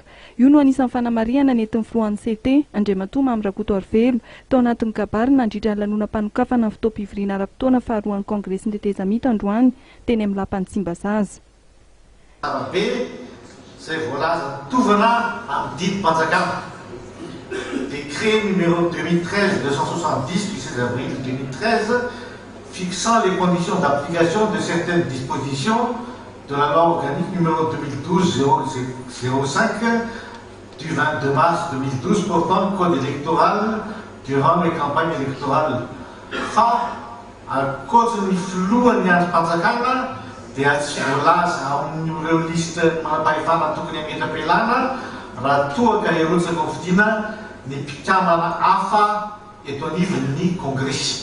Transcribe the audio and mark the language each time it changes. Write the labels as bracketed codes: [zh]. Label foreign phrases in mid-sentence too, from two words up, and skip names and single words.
[mg] Io no anisan'ny fanamariana nentin'ny filohan'ny CT Andriamatoa Mamy Rakotoarivelo tao anatin'ny kabary nandritra ny lanonam-panokafana amin'ny fitaom-pivoriana ara-potoana faharoan'ny kongresin'ny tetezamita androany teny amin'ny lapan'ny Tsimbazaza. Be izay voalaza tovana amin'ny didim-panjakana. [fr] Décret numéro 2013-270 du 16 avril 2013 fixant les conditions d'application de certaines dispositions de la loi organique numéro 2012-05 du 22 mars 2012 portant code électoral durant les campagnes électorales. [mg] Fa ankoatran'ny filohan'ny androm-panjakana dia tsy voalaza amin'ireo liste manam-pahefana tokony hametra-pialana raha toa ka erotsaka ho vidiana ny mpikamana hafa eto anivon'ny kongresy.